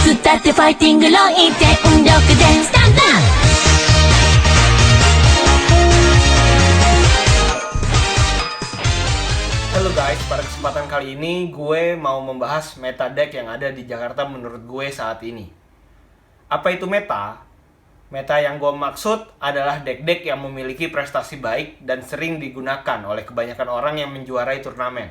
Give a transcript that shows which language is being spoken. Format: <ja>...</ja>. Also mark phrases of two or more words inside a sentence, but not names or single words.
<ja>だってファイティングロイ全力でスタンドアップ。</ja> <id>Halo guys, pada kesempatan kali ini gue mau membahas meta deck yang ada di Jakarta menurut gue saat ini. Apa itu meta? Meta yang gue maksud adalah deck-deck yang memiliki prestasi baik dan sering digunakan oleh kebanyakan orang yang menjuarai turnamen.</id>